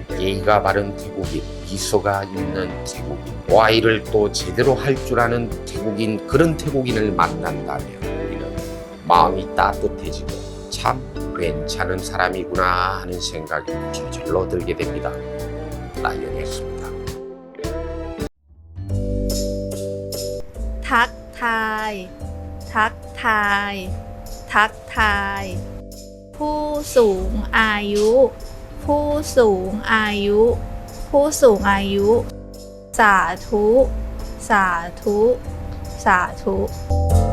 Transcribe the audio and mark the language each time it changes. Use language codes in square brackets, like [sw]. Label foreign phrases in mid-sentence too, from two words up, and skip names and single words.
[ko] 예의가 바른 태국인, 미소가 있는 태국인, 와이를 또 제대로 할 줄 아는 태국인, 그런 태국인을 만난다면 우리는 마음이 따뜻해지고 참 괜찮은 사람이구나 하는 생각이 저절로 들게 됩니다. 라이언이었습니다. [th] ทักทาย ทักทาย ทักทาย ผู้สูงอายุ ผู้สูงอายุ ผู้สูงอายุ สาธุ สาธุ สาธุ